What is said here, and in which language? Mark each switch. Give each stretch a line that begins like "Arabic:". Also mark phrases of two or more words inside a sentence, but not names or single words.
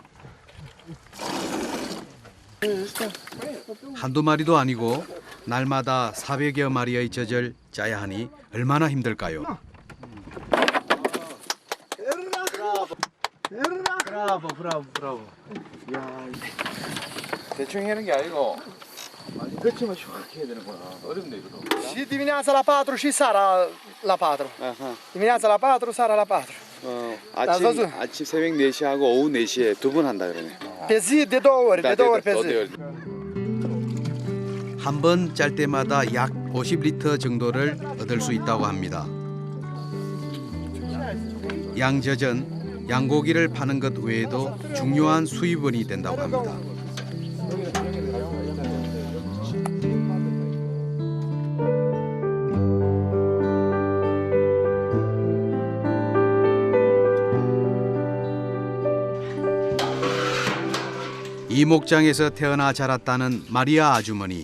Korean: 한두 마리도 아니고 날마다 400여 마리의 젖을 짜야 하니 얼마나 힘들까요? 브라보. 대충 하는 게 아니고 그렇지만 정확히 해야 되는구나. 어렵네 이거.
Romanian: Și dimineața la 4 și seara la 4. Dimineața la 4, seara la 4.
Korean: 아침 새벽 4시하고 오후 4시에 두 번 한다 그러네.
Romanian: Pe zi de 2 ori, de 2 ori pe zi.
Korean: 한 번 짤 때마다 약 50리터 정도를 얻을 수 있다고 합니다. 양젖은 양고기를 파는 것 외에도 중요한 수입원이 된다고 합니다. 이 목장에서 태어나 자랐다는 마리아 아주머니.